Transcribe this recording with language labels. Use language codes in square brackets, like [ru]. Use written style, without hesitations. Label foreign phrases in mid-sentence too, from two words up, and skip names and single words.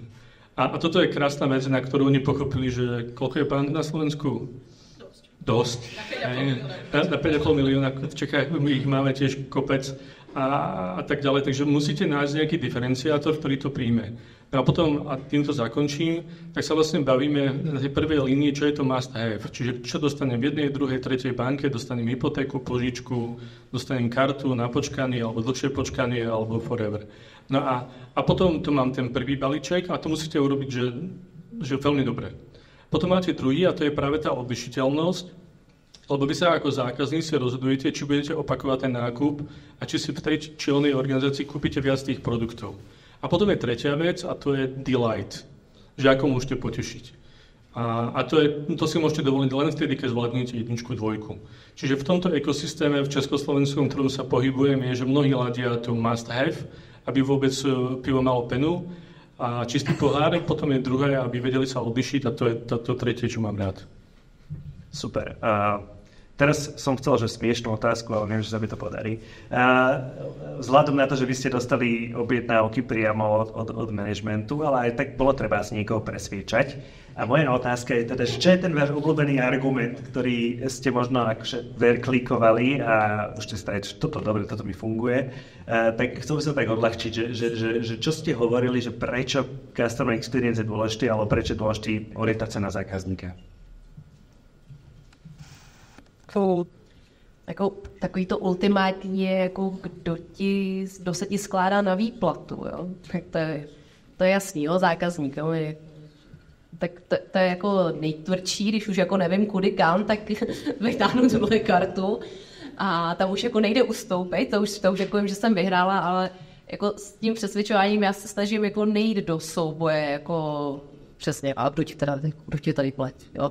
[sk] A toto je krásna vec, na ktorú oni pochopili, že koľko je bank na Slovensku? Dosť. Na 5,5 milióna, v Čechách my ich máme tiež kopec a tak ďalej. Takže musíte nájsť nejaký diferenciátor, ktorý to príjme. No a potom, a týmto zakončím, tak sa vlastne bavíme na tej prvej línii, čo je to [en] must have. [sk] Čiže čo dostanem v jednej, druhej, tretej banke, dostanem hypotéku, požičku, dostanem kartu na počkanie, alebo dlhšie počkanie, alebo forever. No a potom tu mám ten prvý balíček a to musíte urobiť, že veľmi dobre. Potom máte druhý a to je práve tá odlišiteľnosť, lebo vy sa ako zákazníci rozhodujete, či budete opakovať ten nákup a či si v tej či onej organizácii kúpite viac tých produktov. A potom je tretia vec a to je delight, že ako môžete potešiť. A to si môžete dovoliť len vtedy, keď zvládnete jedničku, dvojku. Čiže v tomto ekosystéme v československom, ktorom sa pohybujem, je, že mnohí ladia to [en] must have, [sk] aby vôbec pivo malo penu a čistý pohárek, potom je druhé, aby vedeli sa odlišiť a to je to tretie, čo mám rád. Super. Teraz som chcel, že smiešnú otázku, ale viem, že sa mi to podarí. Vzhľadom na to, že vy ste dostali objednávky priamo od manažmentu, ale aj tak bolo treba z niekoho presviečať. A moja otázka je teda, čo je ten váš obľúbený argument, ktorý ste možno akože verklikovali a už ste stali, že toto dobre, toto mi funguje. Tak chcel by som tak odľahčiť, že čo ste hovorili, že prečo [en] customer experience [sk] je dôležitý, alebo prečo je dôležitý orientácia na zákazníka? [cs] Takový to ultimátní je, jako kdo se ti skládá na výplatu, jo? Tak to je jasný, jo, zákazník, jo? Tak to je jako nejtvrdší, když už jako nevím kudy kam, tak vytáhnu tuhle kartu a tam už jako nejde ustoupit, to už jako vím, že jsem vyhrála, ale jako s tím přesvědčováním já se snažím jako nejít do souboje, jako přesně, a kdo ti tady platí, jo?